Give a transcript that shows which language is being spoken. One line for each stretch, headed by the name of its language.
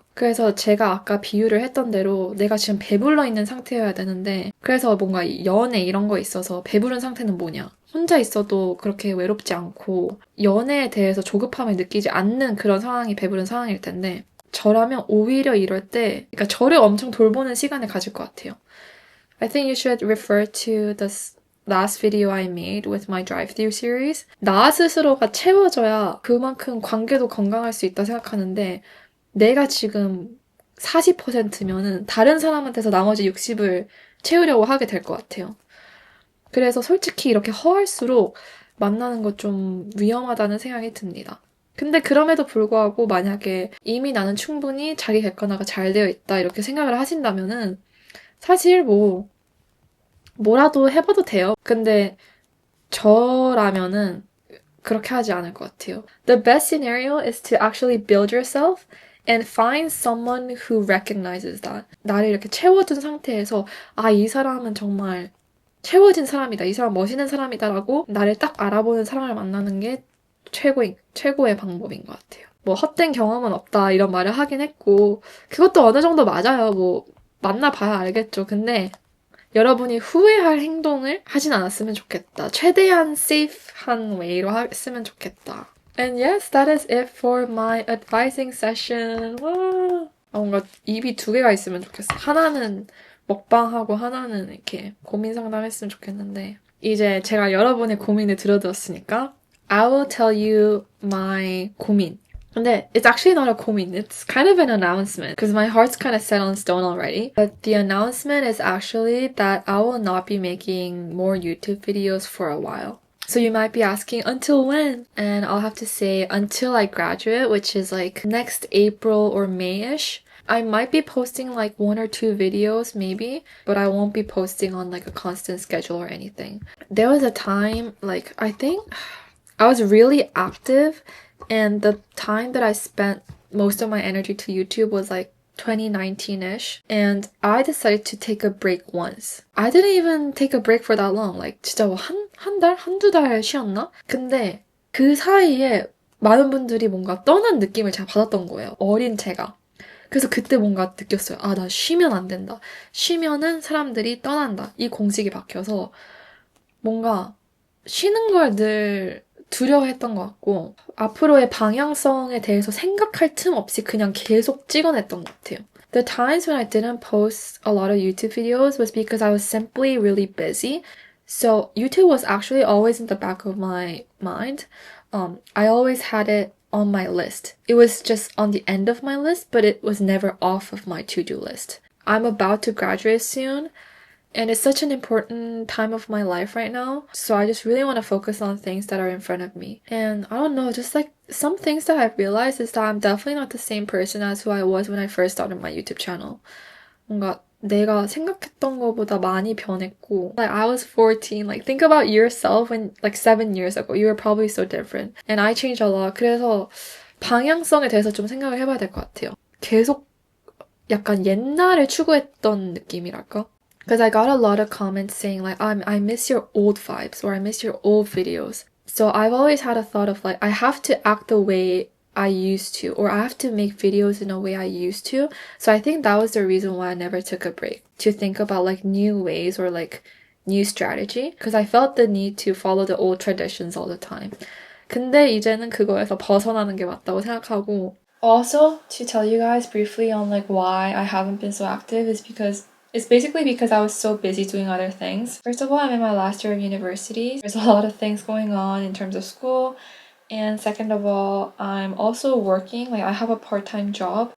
Korean: 그래서 제가 아까 비유를 했던 대로 내가 지금 배불러 있는 상태여야 되는데 그래서 뭔가 연애 이런 거 있어서 배부른 상태는 뭐냐? 혼자 있어도 그렇게 외롭지 않고 연애에 대해서 조급함을 느끼지 않는 그런 상황이 배부른 상황일 텐데 저라면 오히려 이럴 때 그러니까 저를 엄청 돌보는 시간을 가질 것 같아요.
English: I think you should refer to the last video I made with my drive-thru series.
Korean: 나 스스로가 채워져야 그만큼 관계도 건강할 수 있다 생각하는데 내가 지금 40%면은 다른 사람한테서 나머지 60을 채우려고 하게 될 것 같아요. 그래서 솔직히 이렇게 허할수록 만나는 거 좀 위험하다는 생각이 듭니다. 근데 그럼에도 불구하고 만약에 이미 나는 충분히 자기 객관화가 잘 되어 있다 이렇게 생각을 하신다면은 사실 뭐라도 해봐도 돼요. 근데 저라면은 그렇게 하지 않을 것 같아요.
English: The best scenario is to actually build yourself and find someone who recognizes that.
Korean: 나를 이렇게 채워준 상태에서 이 사람은 정말 채워진 사람이다. 이 사람 멋있는 사람이다라고 나를 딱 알아보는 사람을 만나는 게 최고의 방법인 것 같아요. 뭐 헛된 경험은 없다 이런 말을 하긴 했고 그것도 어느 정도 맞아요. 뭐 만나봐야 알겠죠. 근데 여러분이 후회할 행동을 하진 않았으면 좋겠다. 최대한 safe한 way로 했으면 좋겠다.
English: And yes, that is it for my advising session. 와.
Korean: 뭔가 입이 2개가 있으면 좋겠어. 하나는 먹방하고 하나는 이렇게 고민 상담했으면 좋겠는데 이제 제가 여러분의 고민을 들어드렸으니까
English: I will tell you my
Korean: 고민. 근데
English: it's actually not a 고민. It's kind of an announcement because my heart's kind of set on stone already. But the announcement is actually that I will not be making more YouTube videos for a while. So you might be asking, until when? And I'll have to say until I graduate, which is like next April or May-ish. I might be posting like 1 or 2 videos maybe, but I won't be posting on like a constant schedule or anything. There was a time, like I think I was really active and the time that I spent most of my energy to YouTube was like 2019-ish. And I decided to take a break once. I didn't even take a break for that long.
Korean: Like 진짜 한 달? 한두 달 쉬었나? 근데 그 사이에 많은 분들이 뭔가 떠난 느낌을 제가 받았던 거예요. 어린 제가. 그래서 그때 뭔가 느꼈어요. 나 쉬면 안 된다. 쉬면은 사람들이 떠난다. 이 공식이 박혀서 뭔가 쉬는 걸 늘 두려워했던 것 같고 앞으로의 방향성에 대해서 생각할 틈 없이 그냥 계속 찍어냈던 것 같아요.
English: The times when I didn't post a lot of YouTube videos was because I was simply really busy. So YouTube was actually always in the back of my mind. I always had it on my list. It was just on the end of my list, but it was never off of my to-do list. I'm about to graduate soon, and it's such an important time of my life right now. So I just really want to focus on things that are in front of me. And I don't know, just like some things that I've realized is that I'm definitely not the same person as who I was when I first started my YouTube channel.
Korean: 뭔가 내가 생각했던 것보다 많이 변했고,
English: like I was 14. Like think about yourself when like 7 years ago. You were probably so different. And I changed a lot.
Korean: 그래서 방향성에 대해서 좀 생각을 해봐야 될 것 같아요. 계속 약간 옛날에 추구했던 느낌이랄까?
English: Because I got a lot of comments saying like, I miss your old vibes or I miss your old videos. So I've always had a thought of like, I have to act the way I used to, or I have to make videos in a way I used to. So I think that was the reason why I never took a break, to think about like new ways or like new strategy. Because I felt the need to follow the old traditions all the time.
Korean: 근데 이제는 그거에서 벗어나는 게 맞다고 생각하고.
English: Also, to tell you guys briefly on like why I haven't been so active is because it's basically because I was so busy doing other things. First of all, I'm in my last year of university. There's a lot of things going on in terms of school. And second of all, I'm also working. Like I have a part-time job.